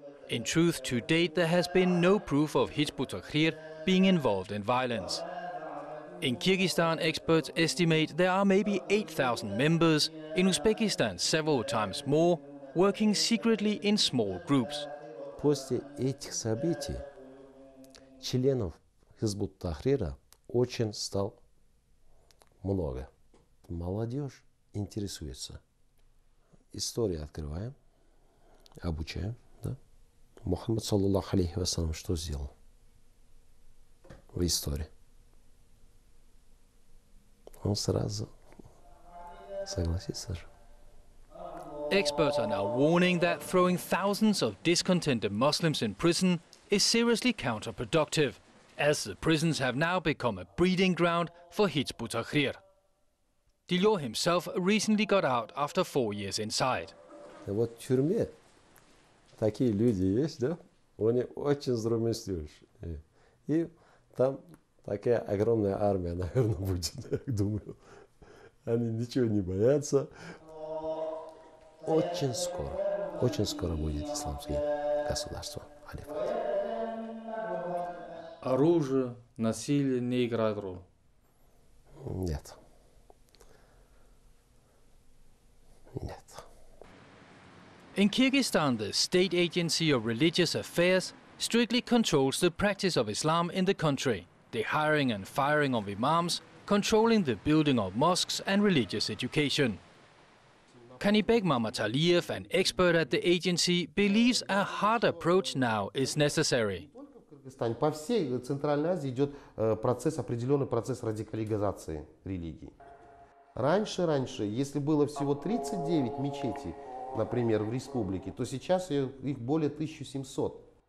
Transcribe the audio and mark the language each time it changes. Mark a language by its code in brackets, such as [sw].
[en] In truth, to date, there has been no proof of Hizb ut-Tahrir being involved in violence. In Kyrgyzstan, experts estimate there are maybe 8,000 members, in Uzbekistan several times more, working secretly in small groups. [ru] После этих событий членов Хизб ут-Тахрира очень стало много. Молодежь интересуется. Историю открываем, обучаем. Да? Мухаммад, саллаллаху алейхи вассалям, что сделал в истории? Он сразу согласится же. [en] Experts are now warning that throwing thousands of discontented Muslims in prison is seriously counterproductive, as the prisons have now become a breeding ground for Hizb ut-Tahrir. Dilyor himself recently got out after 4 years inside. [ru] Вот в тюрьме такие люди есть, да? Они очень здравомыслящие. И там такая огромная армия, наверное, будет, я думаю. Они ничего не боятся. Очень скоро будет исламское государство. Оружие, насилие не играет роль? Нет. Нет. [en] In Kyrgyzstan, the State Agency of Religious Affairs strictly controls the practice of Islam in the country, the hiring and firing of imams, controlling the building of mosques and religious education. Kanibek Mamataliyev, an expert at the agency, believes a hard approach now is necessary. [ru] По всей Центральной Азии идет определенный процесс радикализации религии. Раньше, если было всего 39 мечетей, например, в республике, то сейчас их более 1700.